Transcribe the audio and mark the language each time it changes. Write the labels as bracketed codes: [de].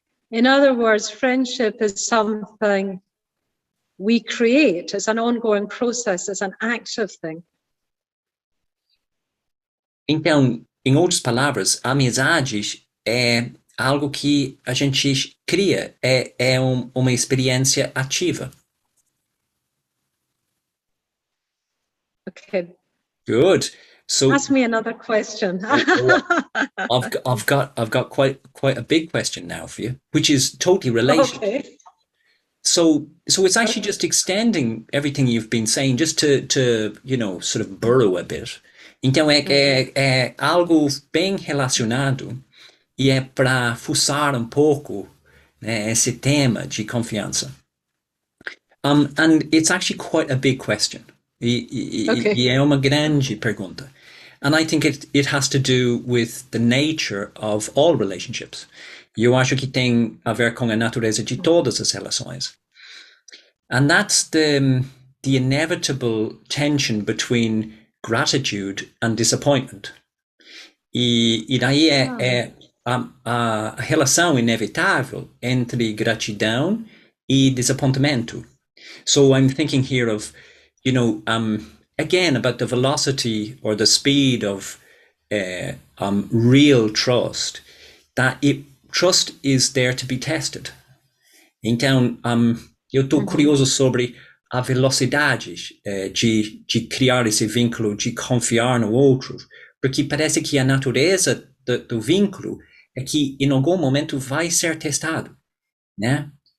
[en] In other words, friendship is something we create. It's an ongoing process. It's an active thing. [pt] Então, em outras palavras, amizades é algo que a gente cria, uma experiência ativa. [en] Okay. Good. So ask me another question. I've got quite a big question now for you, which is totally related. Okay. So it's actually just extending everything you've been saying, just to sort of burrow a bit. [pt] Então é algo bem relacionado e é para fuçar um pouco, né, esse tema de confiança. [en] And it's actually quite a big question. Okay. [pt] E é uma grande pergunta. [en] And I think it has to do with the nature of all relationships. [pt] E eu acho que tem a ver com a natureza de todas as relações. [en] And that's the inevitable tension between gratitude and disappointment. [pt] E daí é a relação inevitável entre gratidão e desapontamento. [en] So I'm thinking here of, again, about the velocity or the speed of real trust, that trust is there to be tested. [pt] Então, eu estou curioso sobre a velocidade de criar esse vínculo, de confiar no outro, porque parece que a natureza do vínculo é que em algum momento vai ser testado, né?